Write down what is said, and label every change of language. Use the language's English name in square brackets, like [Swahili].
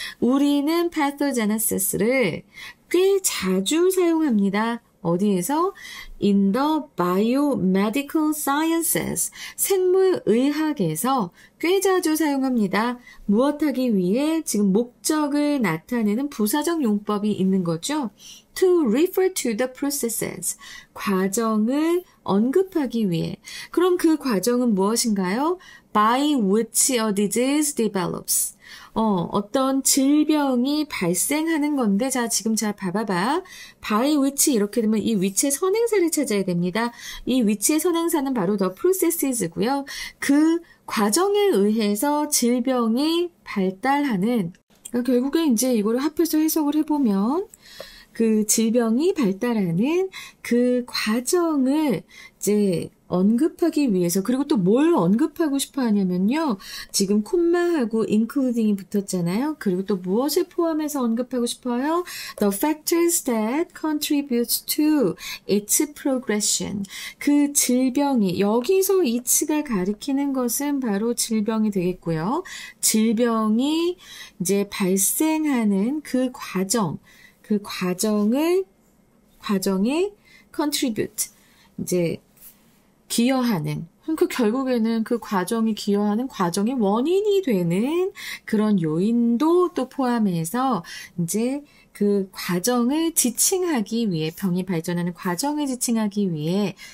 [Korean] 우리는 pathogenesis를 꽤 자주 사용합니다. 어디에서? [English] In the biomedical sciences, [Korean] 생물의학에서 꽤 자주 사용합니다. 무엇하기 위해? 지금 목적을 나타내는 부사적 용법이 있는 거죠. [English] To refer to the processes, [Korean] 과정을 언급하기 위해. 그럼 그 과정은 무엇인가요? [English] By which a disease develops. [Korean] 어떤 질병이 발생하는 건데, 자, 지금 잘 봐봐봐. [English] by which [Korean] 이렇게 되면 이 which의 선행사를 찾아야 됩니다. 이 which의 선행사는 바로 the processes고요. 그 과정에 의해서 질병이 발달하는, 그러니까 결국에 이제 이거를 합해서 해석을 해보면, 그 질병이 발달하는 그 과정을 이제 언급하기 위해서 그리고 또 뭘 언급하고 싶어 하냐면요. 지금 콤마하고 including이 붙었잖아요. 그리고 또 무엇을 포함해서 언급하고 싶어요? [English] The factors that contribute to its progression. [Korean] 그 질병이 여기서 it가 가리키는 것은 바로 질병이 되겠고요. 질병이 이제 발생하는 그 과정, 그 과정에 contribute 이제 기여하는 그 결국에는 그 과정이 기여하는 과정의 원인이 되는 그런 요인도 또 포함해서 이제 그 과정을 지칭하기 위해 병이 발전하는 과정을 지칭하기 위해